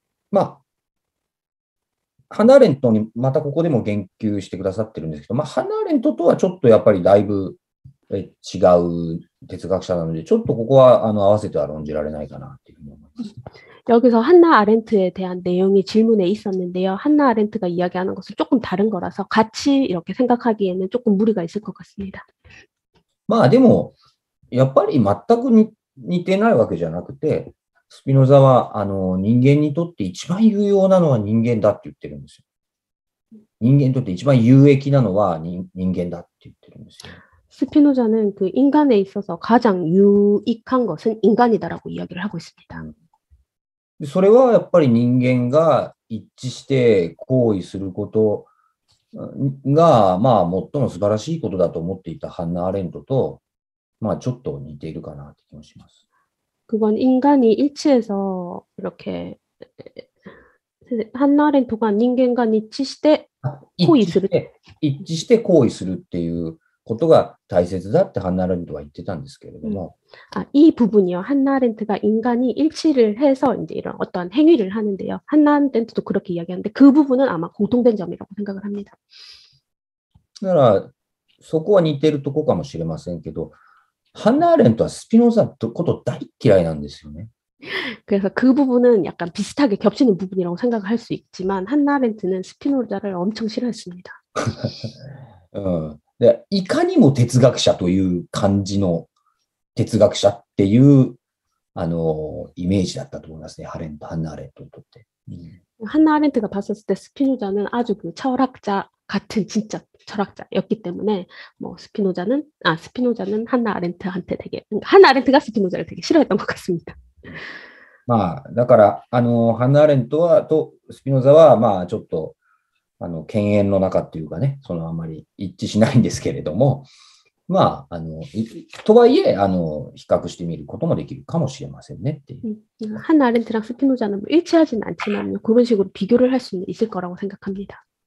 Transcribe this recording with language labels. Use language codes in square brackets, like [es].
[ja] まあ、ハナ・アレントにまたここでも言及してくださってるんですけど、まあ、ハナ・アレントとはちょっとやっぱりだいぶ違う哲学者なので、ちょっとここは合わせては論じられないかなというふうに思います。 [ko] 여기서 한나 아렌트에 대한 내용이 질문에 있었는데요. 한나 아렌트가 이야기하는 것은 조금 다른 거라서 같이 이렇게 생각하기에는 조금 무리가 있을 것 같습니다. [ja] まあでもやっぱり全く似てないわけじゃなくて、スピノザは人間にとって一番有用なのは人間だって言ってるんですよ。人間にとって一番有益なのは人間だって言ってるんですよ。 [ko] 스피노자는 그 인간에 있어서 가장 유익한 것은 인간이다라고 이야기를 하고 있습니다. [ja] それはやっぱり人間が一致して行為することが、まあ、最も素晴らしいことだと思っていたハンナ・アレントと、まあ、ちょっと似ているかなって気もします。 [ko] 그건 인간이 일치해서 이렇게 한나 아렌토가 인간과 일치 [ja] して行為する。一致して行為するっていうことが大切だってハンナ・アレントは言ってたんですけれども。 [ko] 이 부분이요. 한나 아렌트가 인간이 일치를 해서 이제 이런 어떤 행위를 하는데요. 한나 아렌트도 그렇게 이야기하는데 그 부분은 아마 공통된 점이라고 생각을 합니다. [ja] だから、そこは似てるとこかもしれませんけど、ハンナ・アレントはスピノザのこと大嫌いなんですよね。 [ko] 그래서 그 부분은 약간 비슷하게 겹치는 부분이라고 생각을 할 수 있지만 한나 아렌트는 스피노자를 엄청 싫어했습니다. [ja] でいかにも哲学者という感じの哲学者っていうイメージだったと思いますね。ハンナ・アレントにとって。 [ko] 한나 아렌트가 봤었을 때 스피노자는 아주 그 철학자 같은 진짜 철학자였기 때문에 뭐 스피노자는 한나 아렌트한테 되게 한나 아렌트가 스피노자를 되게 싫어했던 것 같습니다. [ja] まあだからハンナ・アレントとスピノザはまあちょっと犬猿の中っていうかね、あんまり一致しないんですけれども、まあとはいえ比較してみることもできるかもしれませんねっていう。 [ko] 한나 아렌트랑 스피노자는 뭐 일치하진 않지만 그런 식으로 비교를 할 수는 있을 거라고 생각합니다.